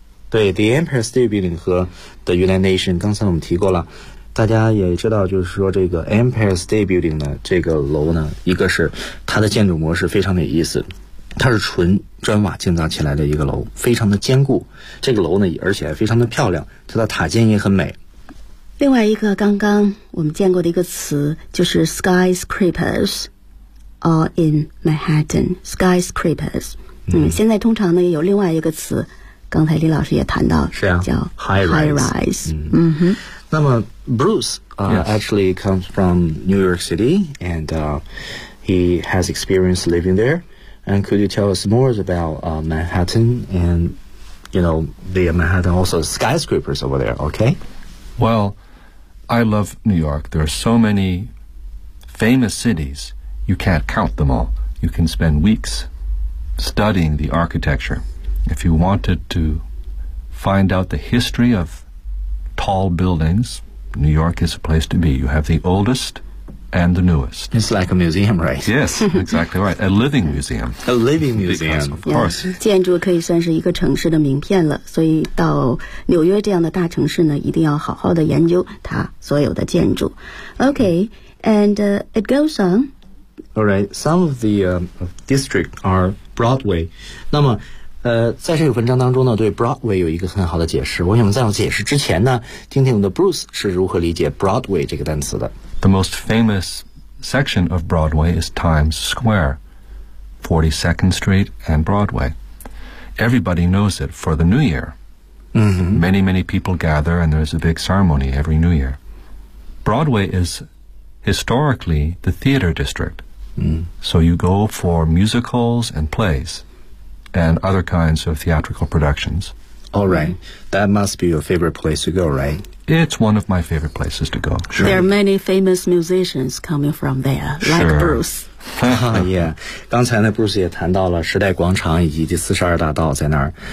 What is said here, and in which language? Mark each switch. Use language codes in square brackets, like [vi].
[zh] 对， the Empire State Building 和 the United Nations 刚才我们提过了，大家也知道就是说这个 Empire State Building 呢，这个楼呢一个是它的建筑模式非常的有意思，它是纯砖瓦建造起来的一个楼，非常的坚固，这个楼呢而且还非常的漂亮，它的塔尖也很美。另外一个刚刚我们见过的一个词就是 [en] skyscrapers are in Manhattan skyscrapers。 [zh] 现在通常呢也有另外一个词，刚才李老师也谈到，是啊，叫 [en] high rise。 [zh] 那么 [en] Bruce、actually comes from New York City and he has experience living there, and could you tell us more about Manhattan and you know the Manhattan also skyscrapers over there? Okay Well, I love New York. There are so many famous cities, you can't count them all. You can spend weeks studying the architecture. If you wanted to find out the history of tall buildings, New York is a place to be. You have the oldest and the newest. It's like a museum, right? Yes, exactly right. A living museum. A living museum. Because, of course. [zh] Yeah, 建筑可以算是一个城市的名片了，所以到纽约这样的大城市呢，一定要好好的研究它所有的建筑。 [en] Okay, and it goes on. All right, some of the districts are Broadway. [zh] 那么在这个文章当中呢，对 Broadway 有一个很好的解释。我想在我解释之前呢，听听我们的 Bruce 是如何理解 Broadway 这个单词的。 [en] The most famous section of Broadway is Times Square, 42nd Street and Broadway. Everybody knows it for the New Year.、 Mm-hmm. Many, many people gather and there's a big ceremony every New Year. Broadway is historically the theater district.、 Mm. So you go for musicals and plays. And other kinds of theatrical productions. All right. That must be your favorite place to go, right? It's one of my favorite places to go. Sure. There are many famous musicians coming from there, like、 sure. Bruce. yeah. [zh] 刚才呢 Bruce 也谈到了时代广场以及第四十二大道在那儿。